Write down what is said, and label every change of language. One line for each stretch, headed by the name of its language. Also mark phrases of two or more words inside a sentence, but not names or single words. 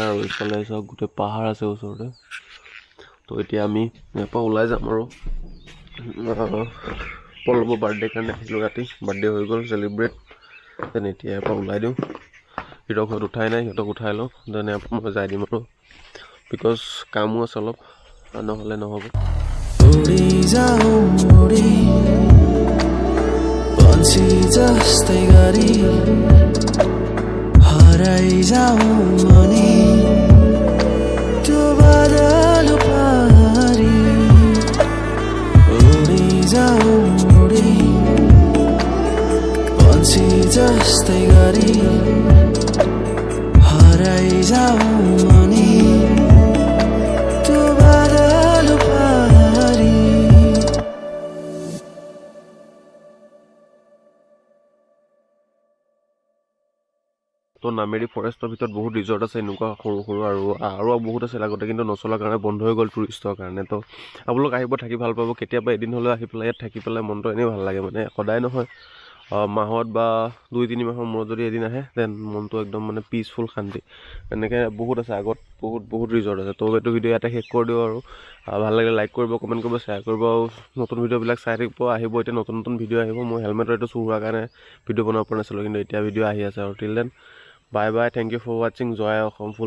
Assamese: আৰু এইফালে চাওক গোটেই পাহাৰ আছে ওচৰতে। তো এতিয়া আমি ইয়াৰ পৰা ওলাই যাম আৰু পল্লৱৰ বাৰ্থডে কাৰণে আহিছিলোঁ ৰাতি। বাৰ্থডে হৈ গ'ল চেলিব্ৰেট। দেন এতিয়া ইয়াৰ পৰা ওলাই দিওঁ। সিহঁতক ঘৰত উঠাই নাই, সিহঁতক উঠাই লওঁ। দেন ইয়াৰ পৰা মই যাই দিম আৰু, বিকজ কামো আছে অলপ, নহ'লে নহ'ব।
Nepali: उडी जाऊँ उडी पंछी जस्तै गरी हराइ जाऊँ अनि त्यो बादल पारी उडी जाऊँ उडी पंछी जस्तै गरी हराइ जाऊँ अनि त्यो बादल पारी
Assamese: তো নামেৰি ফৰেষ্টৰ ভিতৰত বহুত ৰিজৰ্ট আছে এনেকুৱা সৰু সৰু আৰু বহুত আছিল আগতে কিন্তু নচলাৰ কাৰণে বন্ধ হৈ গ'ল টুৰিষ্টৰ কাৰণে তো আপোনালোক আহিব থাকি ভাল পাব কেতিয়াবা এদিন হ'লেও আহি পেলাই ইয়াত থাকি পেলাই মনটো এনেই ভাল লাগে মানে সদায় নহয় মাহত বা 2-3 মাহৰ মূৰত যদি এদিন আহে দেন মনটো একদম মানে পিচফুল শান্তি এনেকৈ বহুত আছে আগত বহুত ৰিজৰ্ট আছে তো এইটো ভিডিঅ' ইয়াতে শেষ কৰি দিওঁ আৰু ভাল লাগিলে লাইক কৰিব কমেণ্ট কৰিব শ্বেয়াৰ কৰিব আৰু নতুন ভিডিঅ'বিলাক চাই থাকিব আহিব এতিয়া নতুন ভিডিঅ' আহিব মই হেলমেটৰ এইটো চুৰ হোৱাৰ কাৰণে ভিডিঅ' বনাব পৰা নাছিলোঁ কিন্তু এতিয়া ভিডিঅ' আহি আছে আৰু
English: till then bye bye thank you for watching
Assamese: জয় অসম ফুল